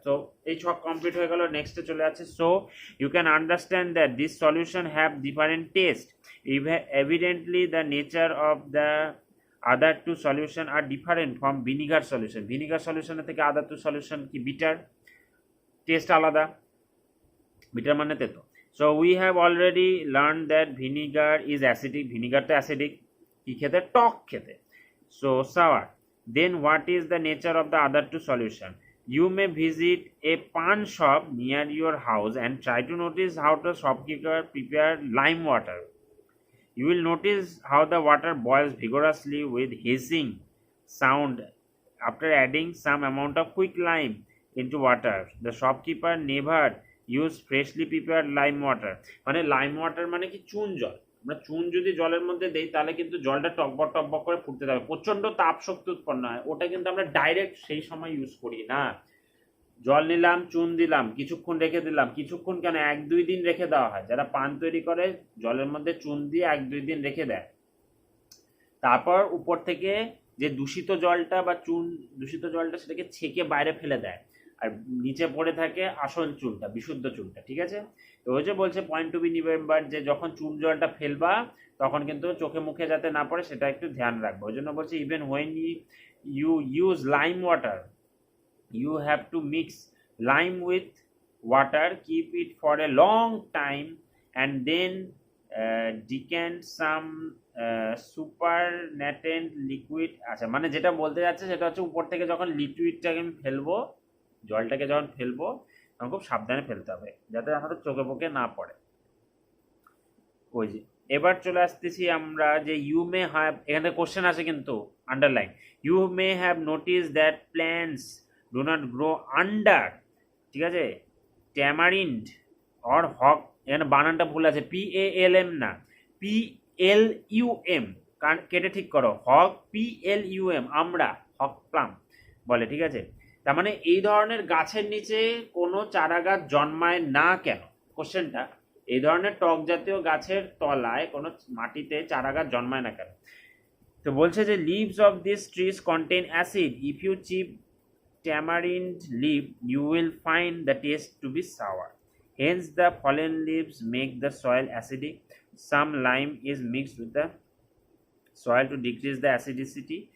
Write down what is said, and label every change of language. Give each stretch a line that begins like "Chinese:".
Bangla: তো এই ছক কমপ্লিট হয়ে গেল, নেক্সটে চলে আছে।
English: So you can understand that this solution have different taste, evidently the nature of the other two solution are different from vinegar solution.
Bangla: Vinegar সলিউশনের থেকে আদার টু সলিউশন কি বিটার, টেস্ট আলাদা, বিটার মানে তেতো।
English: So we have already learned that vinegar is acidic, vinegar to acidic,
Bangla: কি খেতে, টক খেতে,
English: so sour. Then what is the nature of the other two solution? You may visit a pan shop near your house and try to notice how the shopkeeper prepare lime water. You will notice how the water boils vigorously with hissing sound after adding some amount of quick lime into water. The shopkeeper never use freshly prepared lime water,
Bangla: মানে lime water মানে কি চুন জল, আমরা চুন যদি জলের মধ্যে দেই তাহলে কিন্তু জলটা টকবক টকবক করে ফুটতে থাকবে, প্রচন্ড তাপ শক্তি উৎপন্ন হয়, ওটা কিন্তু আমরা ডাইরেক্ট সেই সময় ইউজ করি না। জল নিলাম, চুন দিলাম, কিছুক্ষণ রেখে দিলাম, কিছুক্ষণ কেন 1-2 দিন রেখে দেওয়া হয়, যারা পান তৈরি করে জলের মধ্যে চুন দিয়ে 1-2 দিন রেখে দেয়, তারপর উপর থেকে যে দূষিত জলটা বা চুন দূষিত জলটা সেটাকে ছেঁকে বাইরে ফেলে দেয়, আর নিচে পড়ে থাকে আসল চুনটা, বিশুদ্ধ চুনটা, ঠিক আছে। তো ওই যে বলছে পয়েন্ট টু বি রিমেম্বার, যে যখন চুন জলটা ফেলবা তখন কিন্তু চোখে মুখে যাতে না পড়ে সেটা একটু ধ্যান রাখবো। ওই জন্য বলছে
English: Even when you use lime water, you have to mix lime with water, keep it for a long time, and then decant some supernatant liquid।
Bangla: আচ্ছা, মানে যেটা বলতে যাচ্ছে সেটা হচ্ছে উপর থেকে যখন লিকুইডটাকে আমি ফেলবো, জলটাকে যখন ফেলবো তখন খুব সাবধানে ফেলতে হবে যাতে আমাদের চোখে মুখে না পড়ে। ওই যে এবার চলে আসতেছি আমরা যে
English: you may have, এখানে question আছে কিন্তু underline, you may have notice that plants do not grow under,
Bangla: ঠিক আছে, ট্যামারিন্ড অর হক, এখানে বানানটা ভুল আছে, PALM না, PLUM, কেটে ঠিক করো, হক PLUM, আমরা হক প্লাম বলে, ঠিক আছে। তার মানে এই ধরনের গাছের নিচে কোনো চারা গাছ জন্মায় না কেন, কোশ্চেনটা, এই ধরনের টক জাতীয় গাছের তলায় কোনো মাটিতে চারা গাছ জন্মায় না কেন। তো বলছে যে
English: Leaves of this trees contain acid, if you chip tamarind leaf you will find the taste to be sour, hence the fallen leaves make the soil acidic, some lime is mixed with the soil to decrease the acidicity।